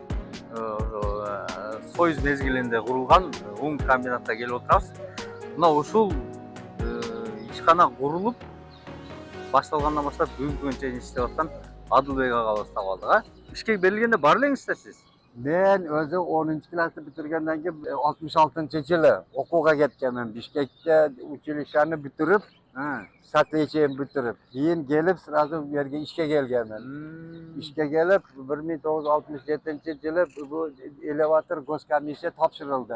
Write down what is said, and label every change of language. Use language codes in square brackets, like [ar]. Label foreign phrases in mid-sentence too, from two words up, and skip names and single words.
[ky] союз мезгилинде курулган un комбинатта келип отурабыз. Мына ушул ишкана курулуп башталгандан баштап бүгүнкү күнгө чейин иштеп аткан Адылбек агабызды таап алдык. Ишке берилгенде бар элеңизби сиз? [uz] Men o'zi 10-klassni bitirgandan keyin 66-yili o'quvga ketganman. Bishkekda uchilishlarni bitirib, satlichini bitirib, keyin kelib sразу bu yerga ishga kelganman. Ishga kelib 1967-yili bu elevator goskomissiya topshirildi.